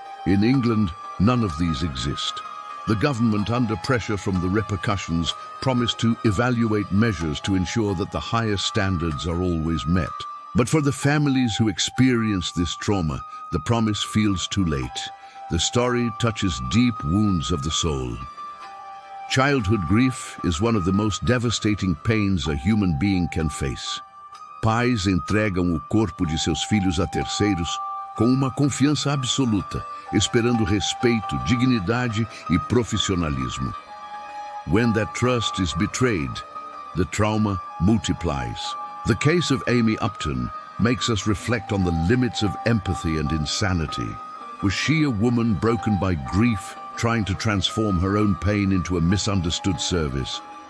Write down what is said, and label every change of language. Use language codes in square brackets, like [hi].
[en] In England, none of these exist. The government, under pressure from the repercussions, promised to evaluate measures to ensure that the highest standards are always met. But for the families who experience this trauma, the promise feels too late. The story touches deep wounds of the soul. Childhood grief is one of the most devastating pains a human being can face. [pt] Pais entregam o corpo de seus filhos a terceiros com uma confiança absoluta, esperando respeito, dignidade e profissionalismo. [en] When that trust is betrayed, the trauma multiplies. The case of Amie Upton makes us reflect on the limits of empathy and insanity. Was she a woman broken by grief, trying to transform her own pain into a misunderstood service?